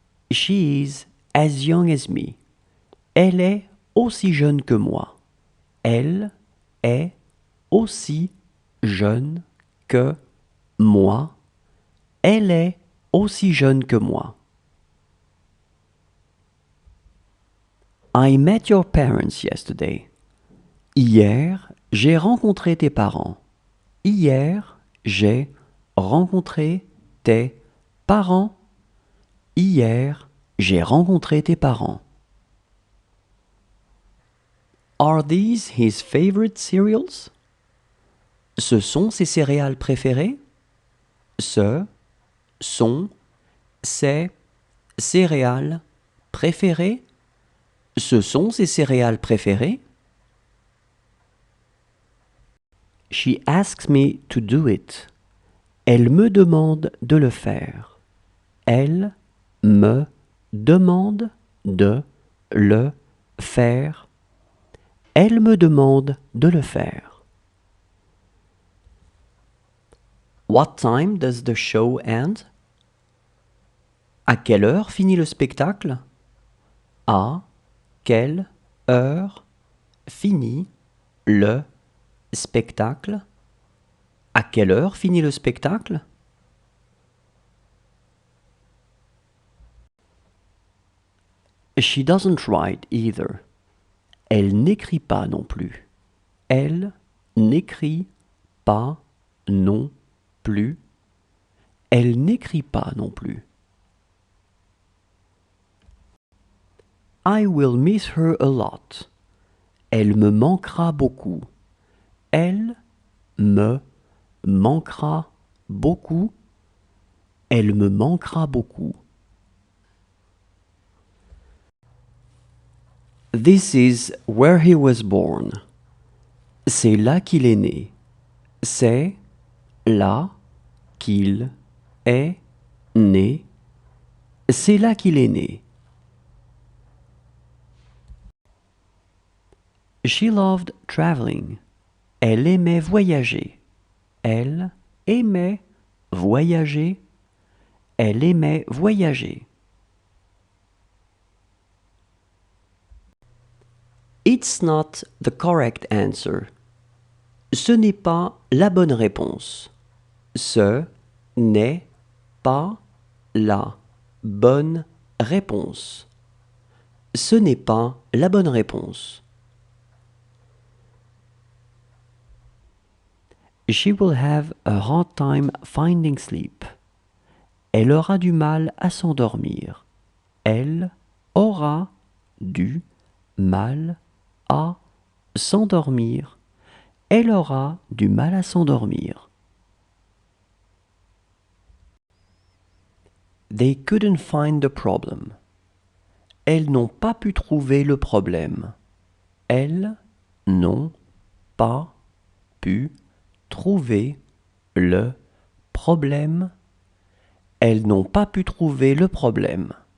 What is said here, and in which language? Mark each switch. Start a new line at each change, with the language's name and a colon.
English: She is as young as me.
French: Elle est aussi jeune que moi. Elle est aussi jeune que moi. Elle est aussi jeune que moi.
English: I met your parents yesterday.
French: Hier, j'ai rencontré tes parents. Hier, j'ai rencontré tes parents. Hier, j'ai rencontré tes parents.
English: Are these his favorite cereals?
French: Ce sont ses céréales préférées? Ce sont ses céréales préférées? Ce sont ses céréales préférées?
English: She asks me to do it.
French: Elle me demande de le faire. Elle me demande de le faire. Elle me demande de le faire.
English: What time does the show end?
French: À quelle heure finit le spectacle? À quelle heure finit le spectacle? À quelle heure finit le spectacle?
English: She doesn't write either.
French: Elle n'écrit pas non plus. Elle n'écrit pas non plus. Elle n'écrit pas non plus.
English: I will miss her a lot.
French: Elle me manquera beaucoup. Elle me manquera beaucoup. Elle me manquera beaucoup.
English: This is where he was born.
French: C'est là qu'il est né. C'est là qu'il est né. C'est là qu'il est né.
English: She loved traveling.
French: Elle aimait voyager. Elle aimait voyager. Elle aimait voyager.
English: It's not the correct answer.
French: Ce n'est pas la bonne réponse. Ce n'est pas la bonne réponse. Ce n'est pas la bonne réponse.
English: She will have a hard time finding sleep.
French: Elle aura du mal à s'endormir. Elle aura du mal à s'endormir. Elle aura du mal à s'endormir.
English: They couldn't find the problem.
French: Elles n'ont pas pu trouver le problème. Elles n'ont pas pu trouver le problème. Elles n'ont pas pu trouver le problème.